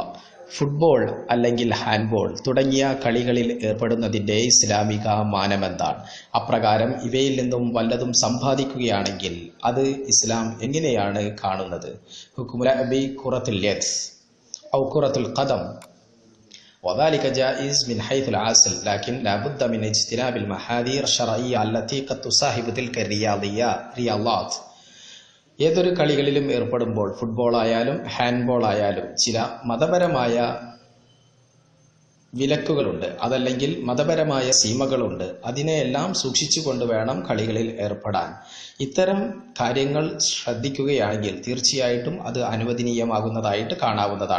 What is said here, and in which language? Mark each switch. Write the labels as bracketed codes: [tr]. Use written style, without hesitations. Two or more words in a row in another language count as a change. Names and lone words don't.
[ml] ഫുട്ബോൾ അല്ലെങ്കിൽ ഹാൻഡ്ബോൾ തുടങ്ങിയ കളികളിൽ ഏർപ്പെടുന്നതിൻ്റെ ഇസ്ലാമിക മാനമെന്താണ്? അപ്രകാരം ഇവയിൽ നിന്നും വല്ലതും സമ്പാദിക്കുകയാണെങ്കിൽ അത് ഇസ്ലാം എങ്ങനെയാണ് കാണുന്നത്? [ar] حكم اللعب بكرة اليد أو كرة القدم وذلك جائز من حيث العسل لكن لا بد من اجتناب المحاذير الشرعية التي قد تصاحب تلك الرياضات. [ml] ഏതൊരു കളികളിലും ഏർപ്പെടുമ്പോൾ ഫുട്ബോൾ ആയാലും ഹാൻഡ്ബോൾ ആയാലും ചില മതപരമായ വിലക്കുകളുണ്ട്, അതല്ലെങ്കിൽ മതപരമായ സീമകളുണ്ട്. അതിനെയെല്ലാം സൂക്ഷിച്ചുകൊണ്ട് വേണം കളികളിൽ ഏർപ്പെടാൻ. ഇത്തരം കാര്യങ്ങൾ ശ്രദ്ധിക്കുകയാണെങ്കിൽ തീർച്ചയായിട്ടും അത് അനുവദനീയമാകുന്നതായിട്ട് കാണാവുന്നതാണ്.